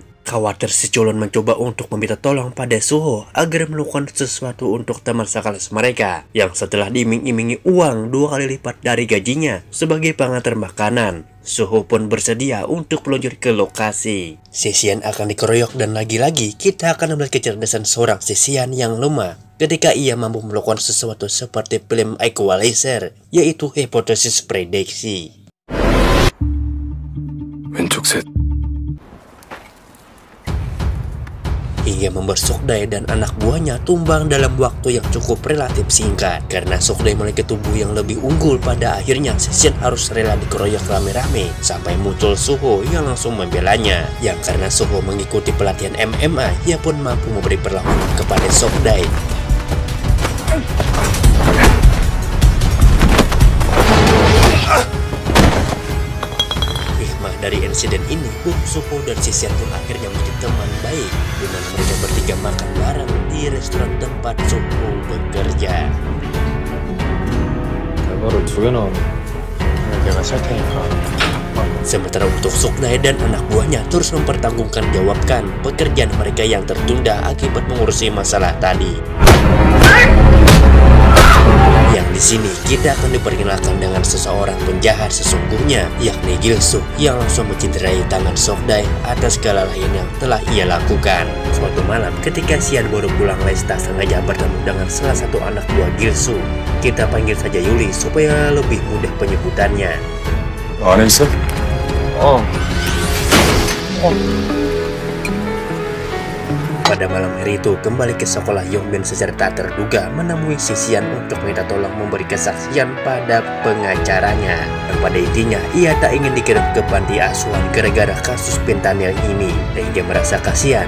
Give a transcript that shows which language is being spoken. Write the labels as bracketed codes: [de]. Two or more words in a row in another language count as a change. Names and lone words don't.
[id] Khawatir si culun mencoba untuk meminta tolong pada Suho agar melakukan sesuatu untuk teman sekelas mereka, yang setelah diiming-imingi uang 2 kali lipat dari gajinya sebagai pengantar makanan, Suho pun bersedia untuk meluncur ke lokasi. Sisian akan dikeroyok dan lagi-lagi kita akan melihat kecerdasan seorang Sisian yang lemah ketika ia mampu melakukan sesuatu seperti film Equalizer, yaitu hipotesis prediksi. [ko] 왼쪽 셋. [id] Hingga membuat Sukdae dan anak buahnya tumbang dalam waktu yang cukup relatif singkat. Karena Sukdae memiliki tubuh yang lebih unggul, pada akhirnya Sisian harus rela dikeroyok rame-rame sampai muncul Suho yang langsung membelanya. Yang karena Suho mengikuti pelatihan MMA, ia pun mampu memberi perlawanan kepada Sukdae. Dari insiden ini, Suho dan Sisian pun akhirnya menjadi teman baik, dengan mereka bertiga makan bareng di restoran tempat Suho bekerja. [ko] 결과를 2개 나오네. 내가 살 테니까. [id] Sementara untuk Sukdae dan anak buahnya terus mempertanggungjawabkan pekerjaan mereka yang tertunda akibat mengurusi masalah tadi. Yang di sini kita akan diperkenalkan dengan seseorang penjahat sesungguhnya, yakni Gilsu, yang langsung mencederai tangan Sukdae atas segala lain yang telah ia lakukan. Suatu malam ketika Sian baru pulang les, tak sengaja bertemu dengan salah satu anak buah Gilsu. Kita panggil saja Yuli supaya lebih mudah penyebutannya. [ko] 안에 있어? [id] Pada malam hari itu, kembali ke sekolah, Yongbin secara tak terduga menemui Sisian untuk minta tolong memberi kesaksian pada pengacaranya. Dan pada intinya, ia tak ingin dikirim ke panti asuhan gara-gara kasus pentanil ini, sehingga merasa kasihan.